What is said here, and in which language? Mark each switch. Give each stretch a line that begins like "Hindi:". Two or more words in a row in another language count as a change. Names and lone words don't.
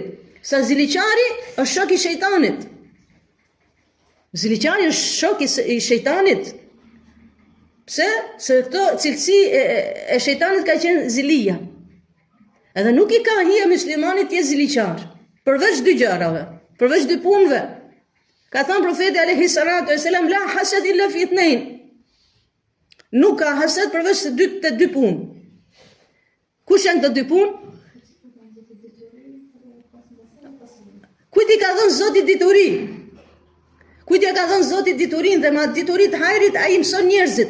Albanian: Sa ziliqari është shok i shejtanit. Ziliqari është shok i shejtanit. Pse? Se këto cilësi e shejtanit ka qenë zilia. Edhe nuk i ka hija muslimanit tje ziliqar. Përveç dy gjërave, përveç dy punëve. Ka thënë profeti
Arabic: عليه الصلاة والسلام, لا حسد إلا في اثنتين.
Albanian: Nuk ka hasad përveç të dy punë. Kush janë të dy punë? Kujt i ka dhënë Zoti dituri? Kujt i ka dhënë Zoti diturinë dhe ma diturit hajrit ai mëson njerëzit.